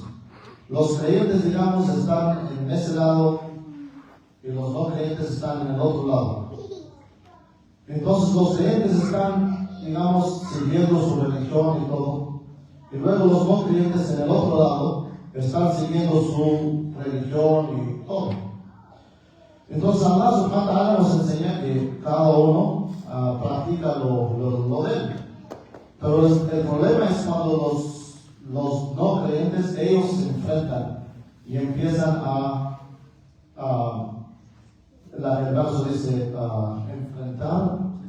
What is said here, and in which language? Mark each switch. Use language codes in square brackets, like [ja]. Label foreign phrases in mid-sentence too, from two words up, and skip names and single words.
[es] Los creyentes, digamos, están en ese lado y los no creyentes están en el otro lado. Entonces los creyentes están, digamos, siguiendo su religión y todo, y luego los no creyentes en el otro lado están siguiendo su religión y todo. Entonces Allah [ar] سبحانه وتعالى [es] nos enseña que cada uno practica lo de él. Pero el problema es cuando los no creyentes, ellos se enfrentan y empiezan el verso dice enfrentar.